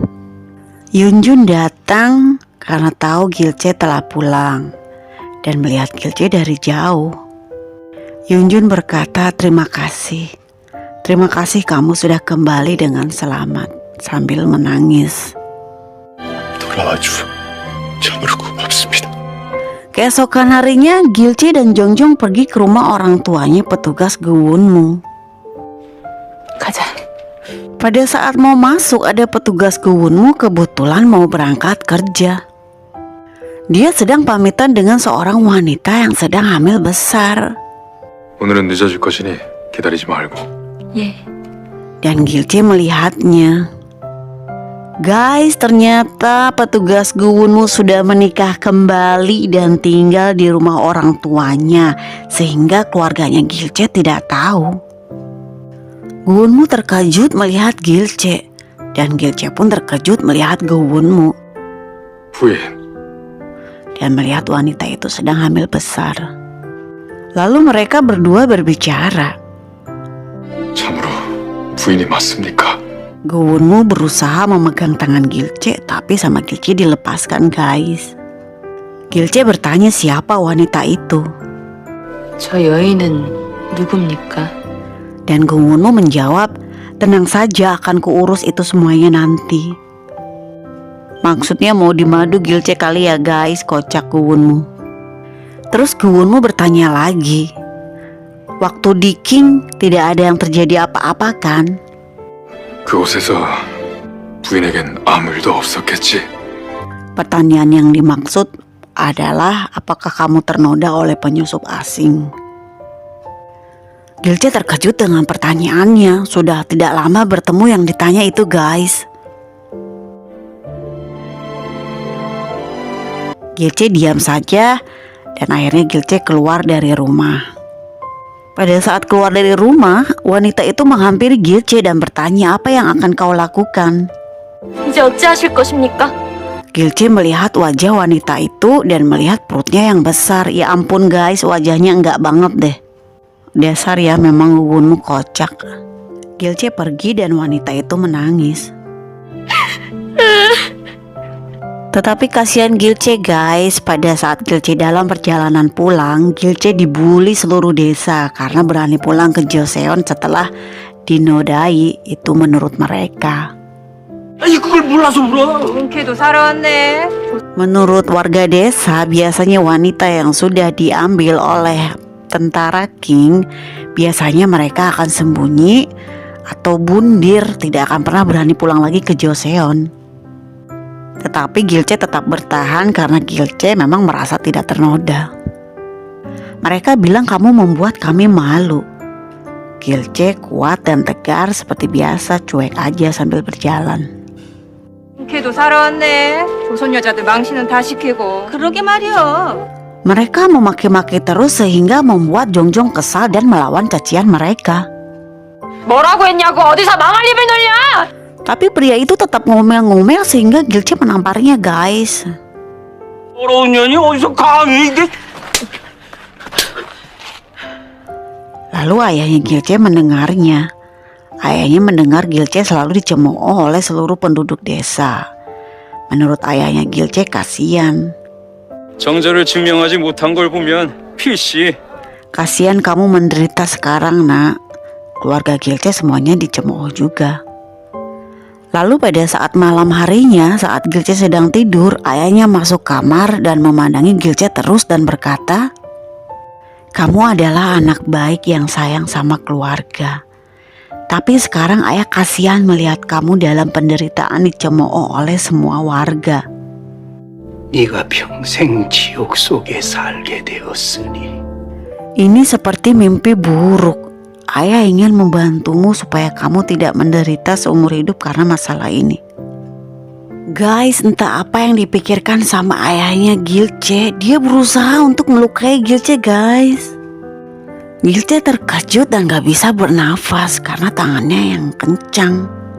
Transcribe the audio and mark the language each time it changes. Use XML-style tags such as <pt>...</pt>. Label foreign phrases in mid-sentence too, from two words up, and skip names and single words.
<id>Yunjun datang karena tahu Gilce telah pulang dan melihat Gilce dari jauh. Yunjun berkata, terima kasih. Terima kasih kamu sudah kembali dengan selamat, sambil menangis.</id> <ko>돌아와줘. 참으로 고맙습니다.</ko> <id>Keesokan harinya, Gilce dan Jongjong pergi ke rumah orang tuanya petugas guwunmu.</id> <ko>가자.</ko> <id>Pada saat mau masuk, ada petugas guwunmu kebetulan mau berangkat kerja. Dia sedang pamitan dengan seorang wanita yang sedang hamil besar.</id> <ko>오늘은 늦어질 것이니 기다리지 말고. 예.</ko> <id>Dan Gilce melihatnya. Guys, ternyata petugas guwunmu sudah menikah kembali dan tinggal di rumah orang tuanya, sehingga keluarganya Gilce tidak tahu. Guwunmu terkejut melihat Gilce, dan Gilce pun terkejut melihat guwunmu</id> <ko>부인,</ko> <id>dan melihat wanita itu sedang hamil besar. Lalu mereka berdua berbicara.</id> <ko>참으로 부인이 맞습니까?</ko> <id>Guwunmu berusaha memegang tangan Gilce, tapi sama Gilce dilepaskan guys. Gilce bertanya siapa wanita itu.</id> <ko>저 여인은 누굽니까?</ko> <id>Dan Guwunmu menjawab, tenang saja akan kuurus itu semuanya nanti. Maksudnya mau dimadu Gilce kali ya guys, kocak Guwunmu. Terus Guwunmu bertanya lagi, waktu di King tidak ada yang terjadi apa-apa kan?</id> <ko>그곳에서 부인에겐 아무 일도 없었겠지?</ko> <id>Pertanyaan yang dimaksud adalah apakah kamu ternoda oleh penyusup asing? Gilce terkejut dengan pertanyaannya. Sudah tidak lama bertemu yang ditanya itu guys. Gilce diam saja dan akhirnya Gilce keluar dari rumah. Pada saat keluar dari rumah, wanita itu menghampiri Gilce dan bertanya apa yang akan kau lakukan.</id> <ko>이제 어찌하실 것입니까?</ko> <id>Gilce melihat wajah wanita itu dan melihat perutnya yang besar. Ya ampun guys, wajahnya enggak banget deh. Dasar ya, memang guwunmu kocak. Gilce pergi dan wanita itu menangis. Tetapi kasihan Gilce guys, pada saat Gilce dalam perjalanan pulang, Gilce dibully seluruh desa karena berani pulang ke Joseon setelah dinodai, itu menurut mereka.</id> <ko>걔도 살아왔네.</ko> <id>Menurut warga desa, biasanya wanita yang sudah diambil oleh tentara King, biasanya mereka akan sembunyi atau bundir, tidak akan pernah berani pulang lagi ke Joseon. Tetapi Gilce tetap bertahan karena Gilce memang merasa tidak ternoda. Mereka bilang kamu membuat kami malu. Gilce kuat dan tegar seperti biasa, cuek aja sambil berjalan.</id> <ko>그렇게도 살아왔네. 조선 여자들 망신은 다 시키고. 그러게 말이여.</ko> <id>Mereka memaki-maki terus sehingga membuat Jongjong kesal dan melawan cacian mereka.</id> <ko>뭐라고 했냐고 어디서 망할 입을 놀려?</ko> <id>Tapi pria itu tetap ngomel-ngomel sehingga Gilce menamparnya, guys.</id> <ko>더러운 년이 어디서 감히 이게...</ko> <id>Lalu ayahnya Gilce mendengarnya. Ayahnya mendengar Gilce selalu dicemooh oleh seluruh penduduk desa. Menurut ayahnya Gilce kasihan.</id> <ko>정절을 증명하지 못한 걸 보면 필시</ko> <id>Kasihan kamu menderita sekarang, nak. Keluarga Gilce semuanya dicemooh juga. Lalu pada saat malam harinya, saat Gilce sedang tidur, ayahnya masuk kamar dan memandangi Gilce terus dan berkata, "Kamu adalah anak baik yang sayang sama keluarga. Tapi sekarang ayah kasihan melihat kamu dalam penderitaan dicemooh oleh semua warga."</id> <ko>네가 평생 지옥 속에 살게 되었으니</ko> <id>Ini seperti mimpi buruk. Ayah ingin membantumu supaya kamu tidak menderita seumur hidup karena masalah ini. Guys, entah apa yang dipikirkan sama ayahnya Gilce. Dia berusaha untuk melukai Gilce, guys. Gilce terkejut dan gak bisa bernafas karena tangannya yang kencang.</id>